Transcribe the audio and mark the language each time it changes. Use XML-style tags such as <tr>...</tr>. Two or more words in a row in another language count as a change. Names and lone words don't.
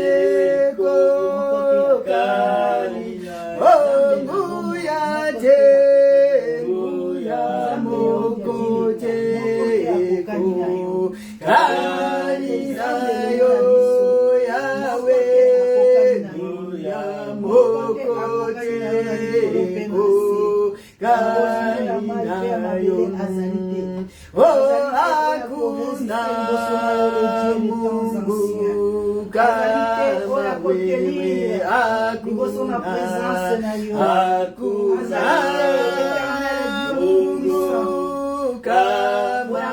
<ln>kokani nguya te nguya mokote kokani nayo Yahweh nguya mokote kokani nayo</ln> <sw>hakuna Mungu kama wewe hakuna Mungu kama</sw>